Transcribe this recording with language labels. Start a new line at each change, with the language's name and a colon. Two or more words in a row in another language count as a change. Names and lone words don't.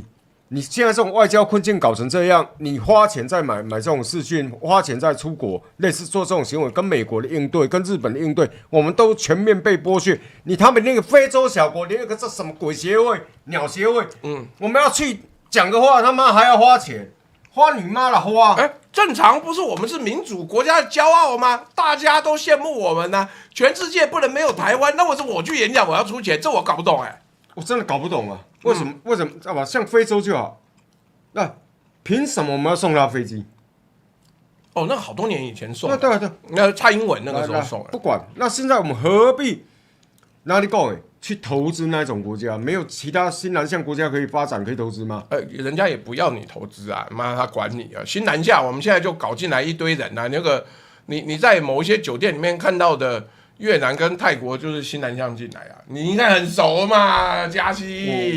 Chinese: 你現在這種外交困境搞成這樣，你花錢在買這種視訊，花錢在出國，類似做這種行為，跟美國的應對，跟日本的應對，我們都全面被剝削。他們那個非洲小國，連個這什麼鬼協會、鳥協會，我們要去講個話，他媽還要花錢。花你媽的花！正常不是我們是民主國家的驕傲嗎？大家都羨慕我們呢、全世界不能沒有台灣。那為什麼我去演講我要出錢？這我搞不懂我真的搞不懂啊！為什麼？知道吧？像非洲就好，那憑什麼我們要送他飛機？哦，那好多年以前送的。對，那蔡英文那個時候送的。不管，那現在我們何必？哪裡講？去投資那種國家，沒有其他新南向國家可以發展、可以投資嗎？人家也不要你投資啊，媽他管你啊！新南向我們現在就搞進來一堆人啊，那個你在某一些酒店裡面看到的越南跟泰國就是新南向進來啊，你應該很熟嘛，嘉熙。